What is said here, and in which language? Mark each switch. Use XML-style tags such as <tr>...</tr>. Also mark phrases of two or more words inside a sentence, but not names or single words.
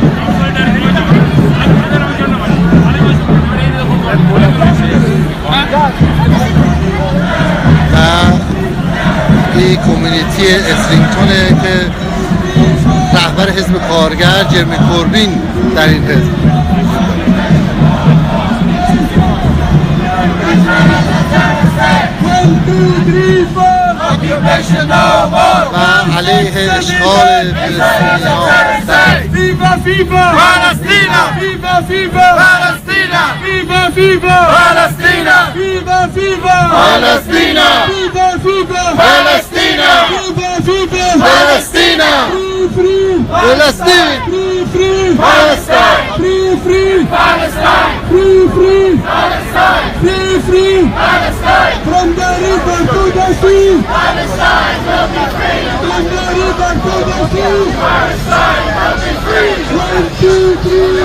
<fa>و این کمیونیتی اسلینگتونه که رهبر حزب کارگر جرمی کوربین در این حزب و علیه اشغال فلسطینی‌ها</fa> <es>Viva, viva! Palestina! Viva, viva! Palestina! Viva, viva! Palestina! Viva, viva! Palestina! Viva, viva! Palestina! Viva, viva! Palestina!</es> <en>Free, free! فلسطین Free, free! Palestine! Free, free! Palestine! Free, free! Palestine! Free, free! Palestine! From the river to the sea! Palestine will be free! From the river to the sea! Palestine will be free! 1, 2, 3!</en>